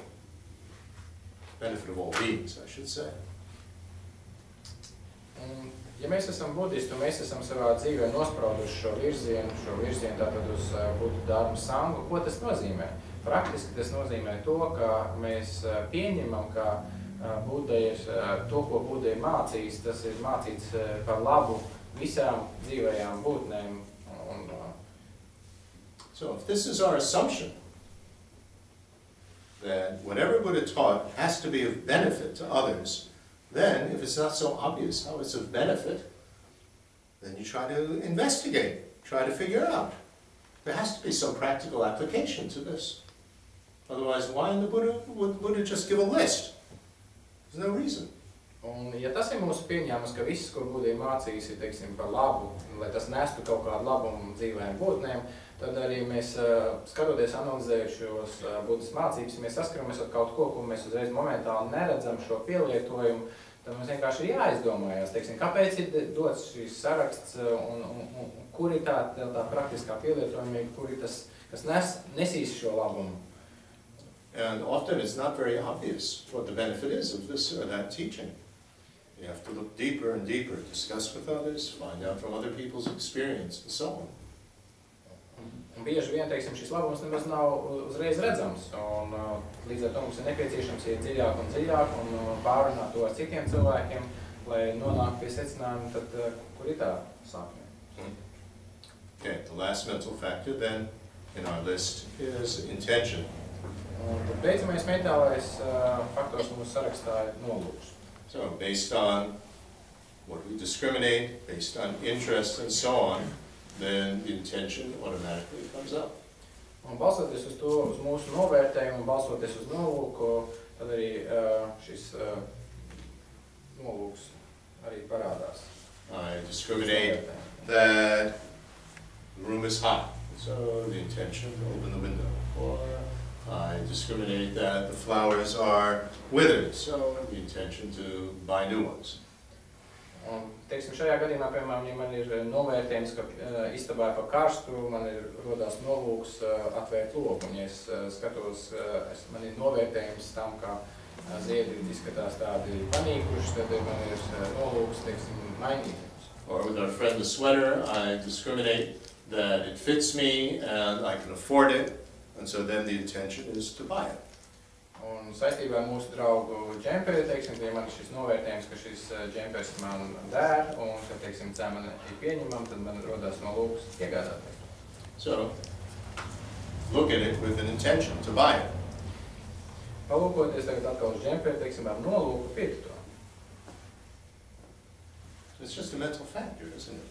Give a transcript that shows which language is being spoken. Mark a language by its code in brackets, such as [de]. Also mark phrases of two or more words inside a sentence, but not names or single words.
[en] Benefit of all beings, I should say. [lv] Ja mēs esam budisti un mēs esam savā dzīvē nosprauduši šo virzienu tātad uz Buddha, Dharma, Sangu, ko tas nozīmē? Praktiski tas nozīmē to, ka mēs pieņemam, ka Buddha ir to, ko Buddha ir mācījis, tas ir mācīts par labu visām dzīvajām būtnēm. [en] So if this is our assumption, that whatever Buddha taught has to be of benefit to others, then, if it's not so obvious how it's of benefit, then you try to investigate, try to figure out. There has to be some practical application to this. Otherwise, why in the Buddha would Buddha just give a list? There's no reason. [lv] Un, ja tas ir mūsu pieņēmums, ka viss, ko Buddha ir mācījis, ir, teiksim, par labu, lai tas nestu kaut kādu labumu dzīvējām būtnēm, tad arī mēs, skatoties, analizējot šos Buddhas mācības, mēs saskaramies ar kaut ko, ko mēs uzreiz momentāli neredzam šo pielietojumu, tad mums vienkārši ir jāizdomājās, teiksim, kāpēc ir dots šīs saraksts un kur ir tā praktiskā pielietojumība, kur ir tas, kas nesīs šo labumu. [en] And often it's not very obvious what the benefit is of this or that teaching. You have to look deeper and deeper, discuss with others, find out from other people's experience, and so on. [lv] Un bieži vien, teiksim, šis labums nemaz nav uzreiz redzams, un līdz ar to mums ir nepieciešams iet dziļāk un dziļāk un pārunāt to ar citiem cilvēkiem, lai nonāktu pie secinājuma, tad kur ir tā sākne. [en] Okay, the last mental factor then in our list is intention. [lv] Un tad beidzamais mentālais faktors mūsu sarakstā ir nolūks. [en] So, based on what we discriminate, based on interest and so on, then the intention automatically comes up. [lv] Un balsoties uz to, uz mūsu novērtējumu, un balsoties uz nolūku, tad arī šis nolūks arī parādās. [en] I discriminate that the room is hot, so the intention to open the window. Or I discriminate that the flowers are withered, so the intention to buy new ones. [lv] Un, teiksim, šajā gadījumā, piemēram, ja man ir novērtējums, ka istabā ir pa karstu, man ir rodās nolūks atvērt logu. Un, ja es skatos, man ir novērtējums tam, ka ziedi izskatās tādi panīkuši, tad man ir nolūks, teiksim, mainīt. [en] Or with our friend the sweater, I discriminate that it fits me and I can afford it. And so then the intention is to buy it. [lv] Un saistībā ar mūsu draugu džemperi, teiksim, ja man ir šis novērtējums, ka šis džempers man der, un, ka, teiksim, cena man ir pieņemama, tad man rodās nolūks iegādāties. [en] So, look at it with an intention to buy it. [lv] Palūkoties tagad atkal uz džemperi, teiksim, ar nolūku pirkt to. [en] It's just a mental factor, isn't it?